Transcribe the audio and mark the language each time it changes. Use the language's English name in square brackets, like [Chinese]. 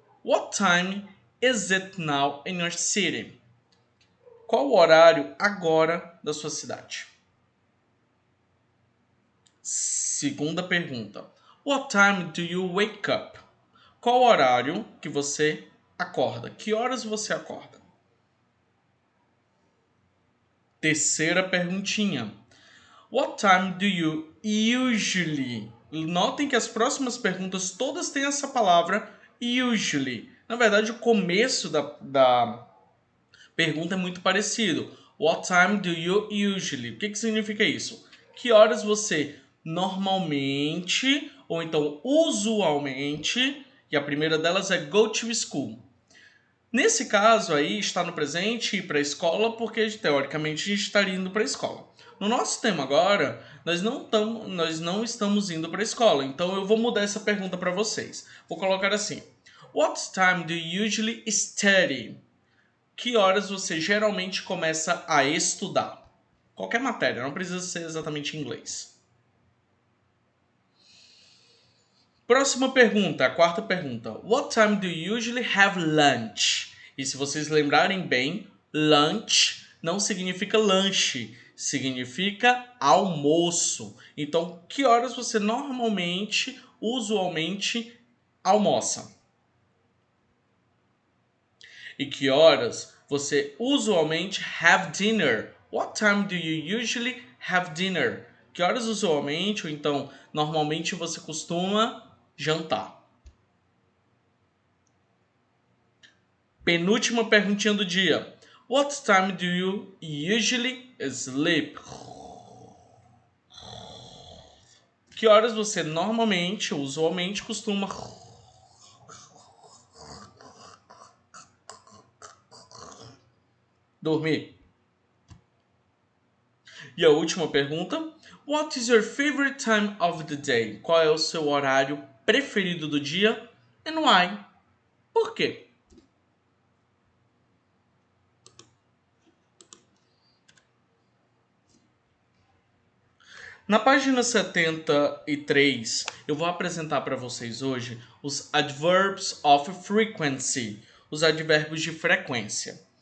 [English] What time is it now in your city? [Portuguese] Qual o horário agora da sua cidade? Segunda pergunta. [English] What time do you wake up? [Portuguese] Qual o horário que você acorda? Que horas você acorda? Terceira perguntinha. [English] What time do you usually? [Portuguese] Notem que as próximas perguntas todas têm essa palavra usually. Na verdade, o começo da pergunta é muito parecido. [English] What time do you usually? [Portuguese] O que significa isso? Que horas você normalmente, ou então usualmente, e a primeira delas é [English] go to school. [Portuguese] Nesse caso aí, está no presente ir para a escola, porque teoricamente a gente estaria indo para a escola. No nosso tema agora, nós não estamos indo para a escola, então eu vou mudar essa pergunta para vocês. Vou colocar assim: [English] What time do you usually study? [Portuguese] Que horas você geralmente começa a estudar? Qualquer matéria, não precisa ser exatamente inglês. Próxima pergunta, a quarta pergunta. [English] What time do you usually have lunch? [Portuguese] E se vocês lembrarem bem, lunch não significa lanche, significa almoço. Então, que horas você normalmente, usualmente, almoça? E que horas você usualmente [English] have dinner? What time do you usually have dinner? [Portuguese] Que horas usualmente, ou então normalmente você costuma jantar? Penúltima perguntinha do dia. [English] What time do you usually sleep? [Portuguese] Que horas você normalmente, usualmente, costuma dormir? E a última pergunta. [English] What is your favorite time of the day? [Portuguese] Qual é o seu horário preferido do dia? [English] And why? [Portuguese] Por quê? Na página 73, eu vou apresentar para vocês hoje os [English] adverbs of frequency, [Portuguese] os advérbios de frequência.